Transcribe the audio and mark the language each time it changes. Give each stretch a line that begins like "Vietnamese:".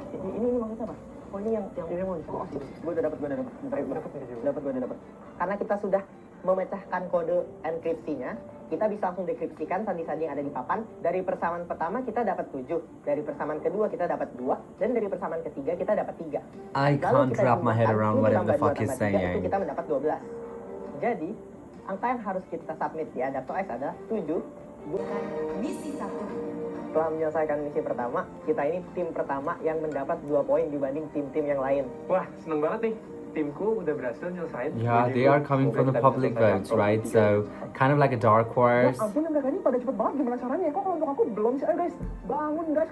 Indonesian: Ini maksudnya apa? Oh, ini yang mau. Oh, gue udah dapat. Dapat. Karena kita sudah memecahkan kode enkripsinya, kita bisa langsung dekripsikan sandi-sandi yang ada di papan. Dari persamaan pertama kita dapat 7, dari persamaan kedua kita dapat 2, dan dari persamaan ketiga kita dapat 3.
English: I can't wrap my head around whatever the fuck he's saying.
Indonesian: Itu kita mendapat 12. Jadi, angka yang harus kita submit di Adapto-X adalah 7, bukan misi 1. Setelah menyelesaikan misi pertama, kita ini tim pertama yang mendapat 2 poin dibanding tim-tim yang lain. Wah, seneng banget nih. Timku udah berhasil nyelesain.
English: Yeah, they are coming from the public votes, right? So, kind of like a dark horse.
Indonesian: Ya ampun, mereka ini pada cepet banget. Gimana caranya? Kok kalau untuk aku belum sih? Ayo guys, bangun guys.